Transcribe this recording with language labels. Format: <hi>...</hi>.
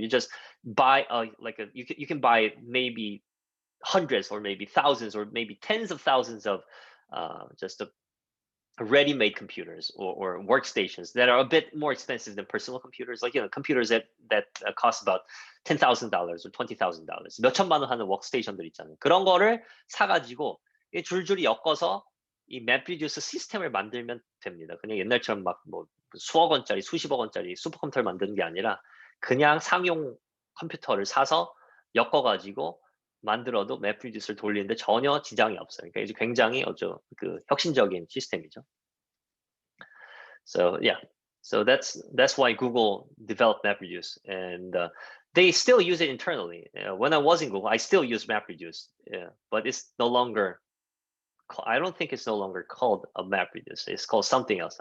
<en>You just buy you can buy maybe hundreds or maybe thousands or maybe tens of thousands of just ready-made computers or workstations that are a bit more expensive than personal computers, like computers that cost about $10,000 or $20,000,</en> <ko>몇 천만 원 하는 워크스테이션들 있잖아요. 그런 거를 사가지고 줄줄이 엮어서 이 MapReduce 시스템을 만들면 됩니다. 그냥 옛날처럼 막 뭐 수억 원짜리, 수십억 원짜리 슈퍼컴퓨터를 만드는 게 아니라 그냥 상용 컴퓨터를 사서 엮어가지고 만들어도 MapReduce를 돌리는데 전혀 지장이 없어요. 그러니까 이제 굉장히 혁신적인 시스템이죠.</ko> <en>So yeah, so that's why Google developed MapReduce, and they still use it internally. When I was in Google, I still use MapReduce, but it's no longer. I don't think it's no longer called a MapReduce. It's called something else.</en>